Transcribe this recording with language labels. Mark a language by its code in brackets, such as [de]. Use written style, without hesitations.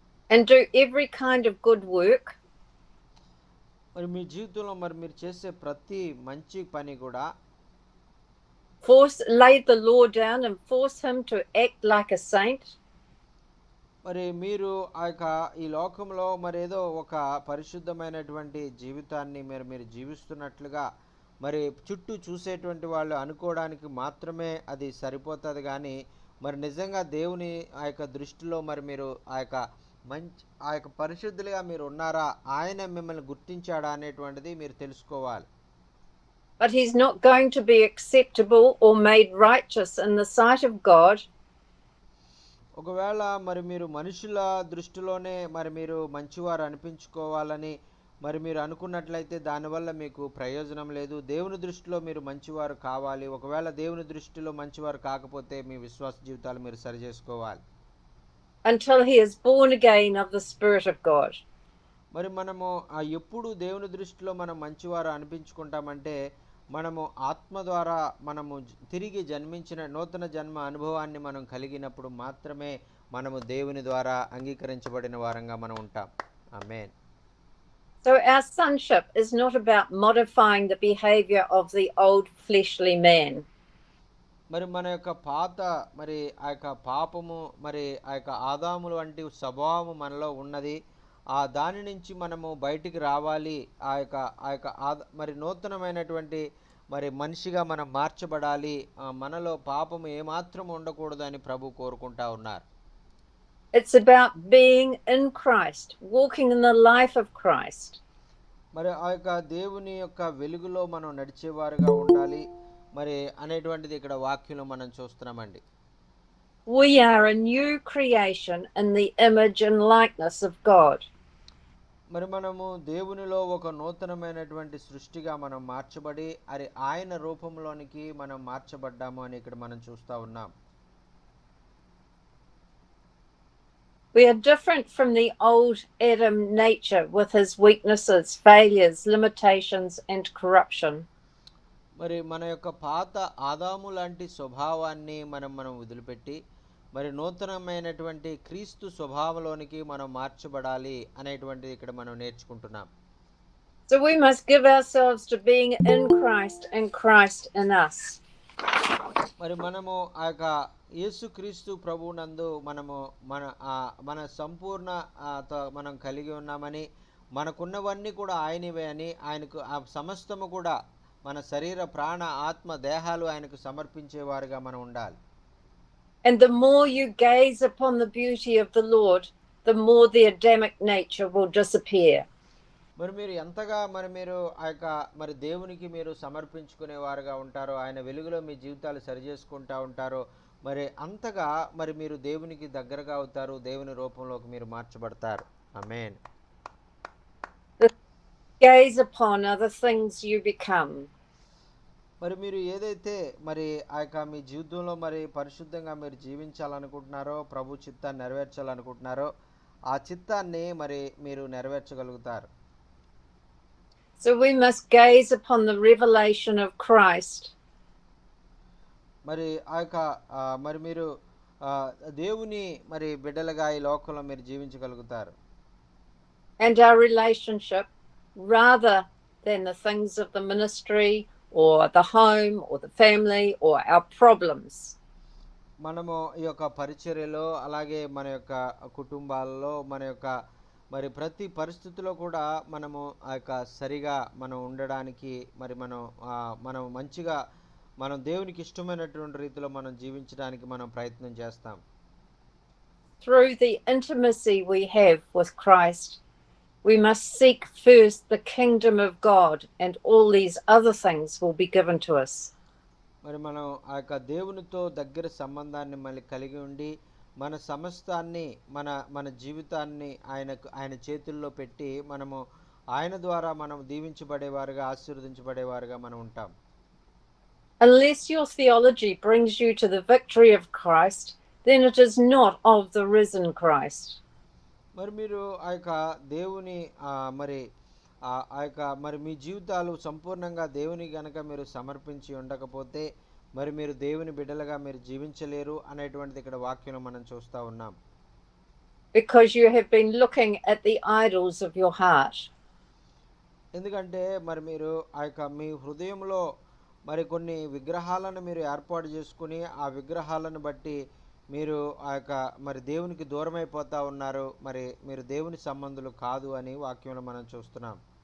[en] And do every kind of good work. [te] మరి మీ జీవితంలో మరి మీరు చేసే ప్రతి మంచి పని కూడా [en] lay the law down and force him to act like a saint. [te] మరి మీరు ఆ యొక్క ఈ లోకంలో మరి ఏదో ఒక పరిశుద్ధమైనటువంటి జీవితాన్ని మీరు జీవిస్తున్నట్లుగా మరి చుట్టూ చూసేటువంటి వాళ్ళు అనుకోవడానికి మాత్రమే అది సరిపోతుంది. కానీ మరి నిజంగా దేవుని ఆ యొక్క దృష్టిలో మరి మీరు ఆ యొక్క పరిశుద్ధులుగా మీరు ఉన్నారా, ఆయన మిమ్మల్ని గుర్తించాడా అనేటువంటిది మీరు తెలుసుకోవాలి. [en] But he's not going to be acceptable or made righteous in the sight of God. [te] ఒకవేళ మరి మీరు మనుషుల దృష్టిలోనే మరి మీరు మంచివారు అనిపించుకోవాలని మరి మీరు అనుకున్నట్లయితే దానివల్ల మీకు ప్రయోజనం లేదు. దేవుని దృష్టిలో మీరు మంచివారు కావాలి. ఒకవేళ దేవుని దృష్టిలో మంచివారు కాకపోతే మీ విశ్వాస జీవితాలు మీరు సరి చేసుకోవాలి. [en] Until he is born again of the Spirit of God. [te] మరి మనము ఎప్పుడు దేవుని దృష్టిలో మనం మంచివారు అనిపించుకుంటామంటే మనము ఆత్మ ద్వారా మనము తిరిగి జన్మించిన నూతన జన్మ అనుభవాన్ని మనం కలిగినప్పుడు మాత్రమే మనము దేవుని ద్వారా అంగీకరించబడిన వారంగా మనం ఉంటాం. ఆమేన్. [en] So our sonship is not about modifying the behavior of the old fleshly man. [te] మరి మన యొక్క పాత మరి ఆ యొక్క పాపము మరి ఆ యొక్క ఆదాముల వంటి స్వభావము మనలో ఉన్నది. దాని నుంచి మనము బయటికి రావాలి. ఆ యొక్క మరి నూతనమైనటువంటి మరి మనిషిగా మనం మార్చబడాలి. మనలో పాపము ఏమాత్రం ఉండకూడదు అని ప్రభు కోరుకుంటా ఉన్నారు. [en] It's about being in Christ, walking in the life of Christ. [te] మరి ఆ యొక్క దేవుని యొక్క వెలుగులో మనం నడిచేవారుగా ఉండాలి మరి అనేటువంటిది ఇక్కడ వాక్యంలో మనం చూస్తున్నామండి. [en] We are a new creation in the image and likeness of God. [te] మరి మనము దేవునిలో ఒక నూతనమైనటువంటి సృష్టిగా మనం మార్చబడి ఆయన రూపంలోనికి మనం మార్చబడ్డాము అని ఇక్కడ మనం చూస్తూ ఉన్నాం. [en] We are different from the old Adam nature with his weaknesses, failures, limitations and corruption. [te] మరి మన యొక్క పాత ఆదాము లాంటి స్వభావాన్ని మనం వదిలిపెట్టి మరి నూతనమైనటువంటి క్రీస్తు స్వభావంలోనికి మనం మార్చబడాలి అనేటువంటిది ఇక్కడ మనం నేర్చుకుంటున్నాం. [en] So we must give ourselves to being in Christ and Christ in us. [te] మరి మనము ఆ యొక్క యేసుక్రీస్తు ప్రభువునందు మనము మన సంపూర్ణ మనం కలిగి ఉన్నామని, మనకున్నవన్నీ కూడా ఆయనవే అని, ఆయనకు ఆ సమస్తము కూడా మన శరీర ప్రాణ ఆత్మ దేహాలు ఆయనకు సమర్పించేవారుగా మనం ఉండాలి. [en] And the more you gaze upon the beauty of the Lord, the more the Adamic nature will disappear. [te] మరి మీరు ఎంతగా మీరు ఆ యొక్క మరి దేవునికి మీరు సమర్పించుకునేవారుగా ఉంటారో, ఆయన వెలుగులో మీ జీవితాలు సరిచేసుకుంటా ఉంటారో, మరి అంతగా మరి మీరు దేవునికి దగ్గరగా అవుతారు, దేవుని రూపంలోకి మీరు మార్చబడతారు. ఆమేన్. [en] The gaze upon are the things you become. [te] మరి మీరు ఏదైతే మరి ఆ యొక్క మీ జీవితంలో మరి పరిశుద్ధంగా మీరు జీవించాలనుకుంటున్నారో, ప్రభు చిత్తాన్ని నెరవేర్చాలనుకుంటున్నారో, ఆ చిత్తాన్ని మరి మీరు నెరవేర్చగలుగుతారు. [en] So we must gaze upon the revelation of Christ [te] మరి ఆ యొక్క మరి మీరు ఆ, దేవుని మరి బిడ్డలుగా ఈ లోకంలో మీరు జీవించగలుగుతారు. [en] and our relationship rather than the things of the ministry or the home or the family or our problems. [te] మనము ఈ యొక్క పరిచర్యలో అలాగే మన యొక్క కుటుంబాలలో మన యొక్క మరి ప్రతి పరిస్థితిలో కూడా మనము ఆ యొక్క సరిగా మనం ఉండడానికి మరి మనం మంచిగా మనం దేవునికి ఇష్టమైనటువంటి రీతిలో మనం జీవించడానికి మనం ప్రయత్నం చేస్తాం. [en] Through the intimacy we have with Christ, we must seek first the kingdom of God, and all these other things will be given to us. [te] మరి మనం ఆ యొక్క దేవునితో దగ్గర సంబంధాన్ని మళ్ళీ కలిగి ఉండి మన సమస్తాన్ని మన మన జీవితాన్ని ఆయన చేతుల్లో పెట్టి మనము ఆయన ద్వారా మనం దీవించబడేవారుగా ఆశీర్వదించబడేవారుగా మనం ఉంటాం. [en] Unless your theology brings you to the victory of Christ, then it is not of the risen Christ. [te] మరి మీరు ఆ యొక్క దేవుని మరి ఆ యొక్క మరి మీ జీవితాలు సంపూర్ణంగా దేవుని గనక మీరు సమర్పించి ఉండకపోతే మరి మీరు దేవుని బిడ్డలుగా మీరు జీవించలేరు అనేటువంటిది ఇక్కడ వాక్యంలో మనం చూస్తూ ఉన్నాం. [en] Because you have been looking at the idols of your heart. [te] ఎందుకంటే మరి మీరు ఆ యొక్క మీ హృదయంలో మరి కొన్ని విగ్రహాలను మీరు ఏర్పాటు చేసుకుని ఆ విగ్రహాలను బట్టి మీరు ఆ యొక్క మరి దేవునికి దూరం అయిపోతా ఉన్నారు. మరి మీరు దేవుని సంబంధులు కాదు అని వాక్యంలో మనం చూస్తున్నాం.